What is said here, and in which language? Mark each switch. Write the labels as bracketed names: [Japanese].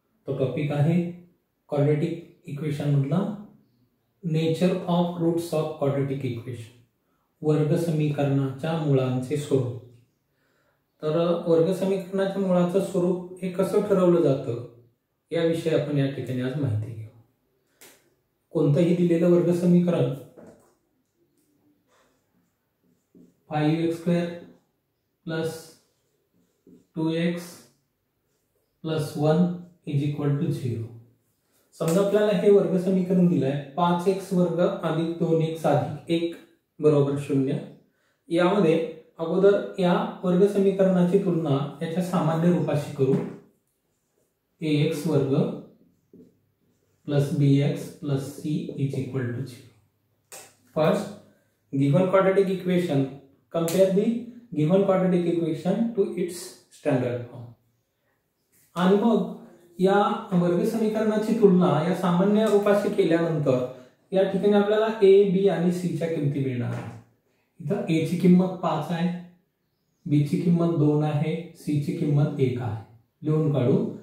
[Marathi] तो टॉपिक आहे quadratic equation मधला nature of roots of quadratic equation, वर्ग समीकरणाच्या मुळांचे स्वरूप। तर वर्ग समीकरणाच्या मुळाचं स्वरूप हे कसं ठरवलं जातं याविषयी आपण या ठिकाणी आज माहिती घेऊ। कोणतंही दिलेलं वर्ग समीकरण [English] 5x² plus 2x plus 1 is equal to 0। [Marathi] समजा आपल्याला हे वर्ग समीकरण दिलंय 5x वर्ग अधिक 2x अधिक 1 बरोबर 0। यामध्ये अगोदर या वर्ग समीकरणाची तुलना याच्या सामान्य रूपाशी करू। [English] ax वर्ग plus bx plus c is equal to 0। First, given quadratic equation, compare the given quadratic equation to its standard form। [Marathi] आणि मग या वर्ग समीकरणाची तुलना या सामान्य रूपाशी केल्यानंतर या ठिकाणी आपल्याला a, b आणि c च्या किमती मिळणार आहेत। इथं a ची किंमत 5 आहे, b ची किंमत 2 आहे, c ची किंमत 1 आहे। लिहून काढू।